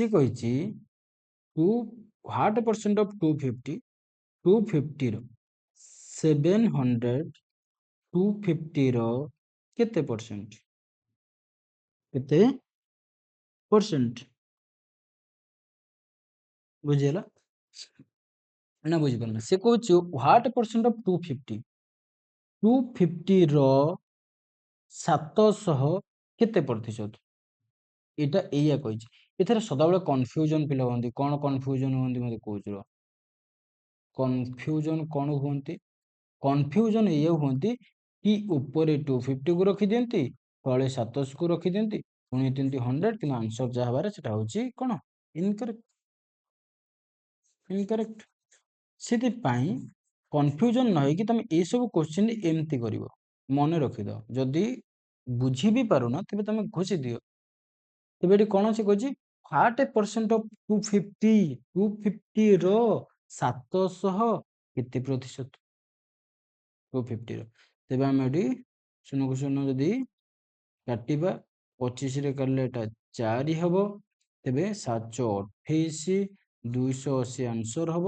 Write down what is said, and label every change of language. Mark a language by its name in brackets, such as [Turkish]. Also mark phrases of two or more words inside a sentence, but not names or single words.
[Odia] କହିଛି ଟୁ [English] what percent of 250, [Odia] 250 ର 700 250 ର କେତେ ପରସେଣ୍ଟ, କେତେ ପରସେଣ୍ଟ, ବୁଝିହେଲା ନା ବୁଝିପାରିଲ? ସେ କହୁଛି [English] what percent of 250, [Odia] 250 ର 700 କେତେ ପ୍ରତିଶତ, ଏଇଟା ଏଇଆ କହିଛି। ଏଥିରେ ସଦାବେଳେ କନଫ୍ୟୁଜନ ପିଲା ହୁଅନ୍ତି। କଣ କନଫ୍ୟୁଜନ ହୁଅନ୍ତି ମତେ କହୁଛି ରୁହ। କନଫ୍ୟୁଜନ କଣ ହୁଅନ୍ତି, କନଫ୍ୟୁଜନ ଏଇଆ ହୁଅନ୍ତି କି ଉପରେ 250 କୁ ରଖିଦିଅନ୍ତି, ତଳେ 700 କୁ ରଖିଦିଅନ୍ତି, ପୁଣି ଦିଅନ୍ତି 100, କିନ୍ତୁ ଆନ୍ସର ଯାହା ବାହାରେ ସେଟା ହଉଛି କଣ, [English] incorrect, incorrect. [Odia] ସେଥିପାଇଁ କନଫ୍ୟୁଜନ ନ ହେଇକି ତମେ ଏଇସବୁ କୋଶ୍ଚିନ୍ ଏମିତି କରିବ, ମନେ ରଖିଦବ। ଯଦି ବୁଝି ବି ପାରୁନ ତେବେ ତମେ ଘୋଷି ଦିଅ। ତେବେ ଏଠି କଣ ଅଛି କହିଛି, [English] what percent of 250, [Odia] 250 ର 700 କେତେ ପ୍ରତିଶତ, 250 ର। ତେବେ ଆମେ ଏଠି 0 କୁ 0 ଯଦି କାଟିବା, 25 ରେ କାଟିଲେ ଏଟା 4 ହବ। ତେବେ 728, 280 ଆନ୍ସର ହବ।